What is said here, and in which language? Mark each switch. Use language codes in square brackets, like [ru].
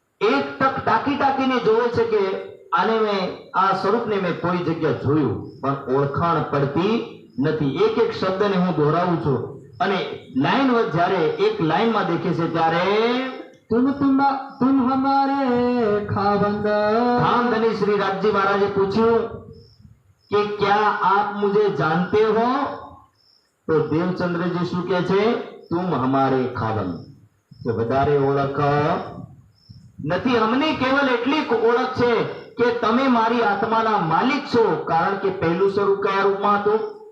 [gu] એક ટક ટાંકી ટાંકીને જોવે છે કે આને મેં, આ સ્વરૂપને મેં કોઈ જગ્યા જોયું, પણ ઓળખાણ પડતી નથી. એક એક શબ્દને હું દોહરાવું છું, અને લાઈન જ્યારે એક લાઈનમાં દેખે છે ત્યારે [hi] तुम हमारे खावंद. धामधनी श्री राजजी महाराजे पूछ्યું कि क्या आप मुझे जानते हो? [gu] तो देवचंद्रजी શું કહે છે? [hi] तुम हमारे खावंद. [gu] કે વધારે ઓળખ નથી, અમને કેવલ એટલી ઓળખ છે કે તમે મારી આત્માના માલિક છો. કારણ કે પહેલું સ્વરૂપ કયા રૂપમાં હતું?